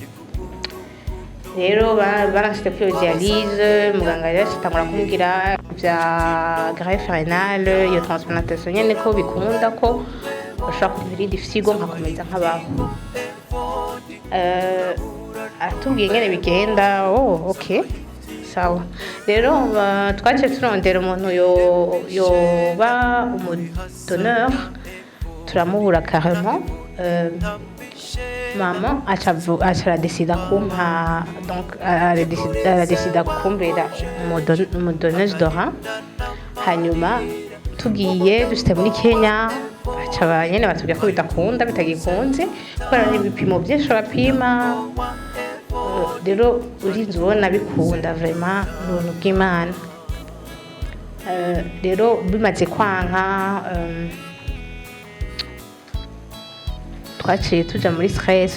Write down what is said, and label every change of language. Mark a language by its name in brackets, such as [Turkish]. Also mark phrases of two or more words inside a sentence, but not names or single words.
[Rundi] Rero barashite kuri iyo dialyse, muganga yashitangura kumbwira vya [French] greffe rénale, [Rundi] iyo transplantation nyene ko bikunda ko bashobora kumva irindi fyigo nkakomeza nkabaho. Atubwiye ingene bigenda. Okay, sawa. Rero twaciye turondera umuntu yoba umudonneur, turamubura carrément. Maman acha décida kumpa, [French] donc elle décida [Rundi] kumbera umudonneuse [French] de rein. [Rundi] Hanyuma tugiye dushite muri Kenya, baca nyene batubwira ko bidakunda, bitagikunze kubera n'ibipimo byinshi bapima. Rero urinze ubona bikunda vraiment n'ubuntu bw'Imana. Rero bimaze kwanka, twaciye tuja muri stress.